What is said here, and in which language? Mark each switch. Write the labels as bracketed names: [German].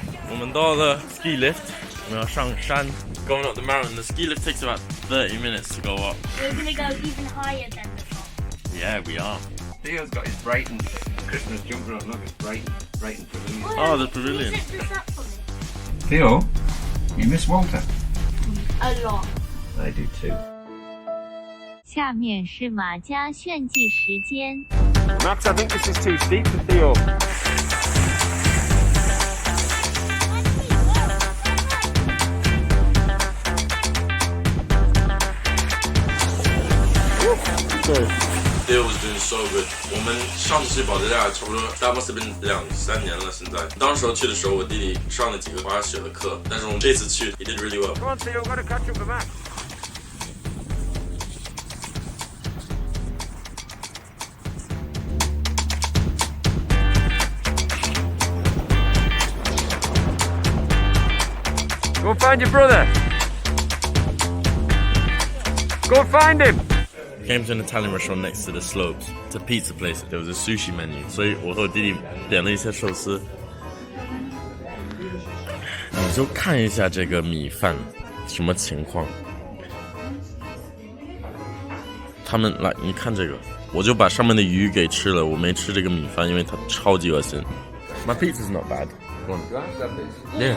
[Chinese] 我们到了 ski lift， 我们要上山。 [English] Going up the mountain, the ski lift takes about 30 minutes to go up. We're gonna go even higher than the top. Yeah, we are. Theo's got his Brighton Christmas jumper on. Look, it's Brighton Pavilion. Oh, the pavilion. Zip this up for me. Theo, you miss Walter? A lot. I do too. [Chinese] 下面是马家炫技时间。 [English] Max, I think this is too steep for Theo. Theo was doing so good. [Chinese] 我们上次去保加利亚差不多 [English] that must have been [Chinese] 2-3年了。现在当时候去的时候，我弟弟上了几个滑雪的课，但是我们这次去 [English] he did really well. Come on, Theo, got to catch up with Max. Go find your brother. Go find him. We came to an Italian restaurant next to the slopes. It's a pizza place. There was a sushi menu. [Chinese] 所以我和我弟弟点了一些寿司。们就看一下这个米饭什么情况。他们来，你看这个，我就把上面的鱼给吃了，我没吃这个米饭，因为它超级恶心。 [English] My pizza's not bad. Go on. Yeah.